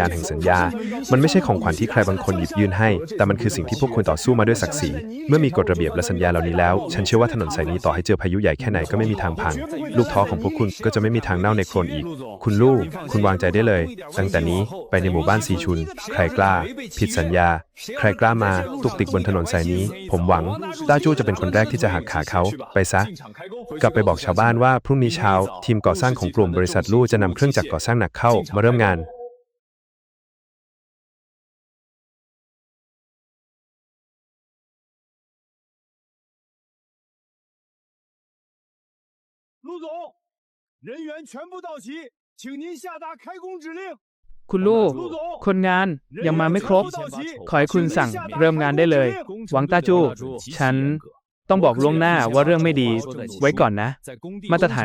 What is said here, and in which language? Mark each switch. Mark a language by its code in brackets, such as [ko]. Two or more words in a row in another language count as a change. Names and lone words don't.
[th] ณแห่งสัญญามันไม่ใช่ของขวัญที่ใครบางคนหยิบยื่นให้แต่มันคือสิ่งที่พวกคุณต่อสู้มาด้วยศักดิ์ศรีเมื่อมีกฎระเบียบและสัญญาเหล่านี้แล้วฉันเชื่อว่าถนนสายนี้ต่อให้เจอพายุใหญ่แค่ไหนก็ไม่มีทางพังลูกท้อของพวกคุณก็จะไม่มีทางเน่าในโคลนอีกคุณลูกคุณวางใจได้เลยตั้งแต่นี้ไปในหมู่บ้านซีชุนใครกล้าผิดสัญญาใครกล้ามาตุกติกบนถนนสายนี้ผมหวังต้าจู้จะเป็นคนแรกที่จะหักขาเขาไปซะกลับไปบอกชาวบ้านว่าพรุ่งนี้เช้าทีมก่อสร้างของกลุ่มบริษัทลู่จะนำเครื่องจักรก่อสร้างหนักเข้ามาเริ่มงาน [zh] 陆总，人员全部到齐，请您下达开工指令。 [th] คุณลูกคนงานยังมาไม่ครบขอให้คุณสั่งเริ่มงานได้เลยหวังต้าจู้ฉันต้องบอกล่วงหน้าว่าเรื่องไม่ดีไว้ก่อนนะมาตรฐาน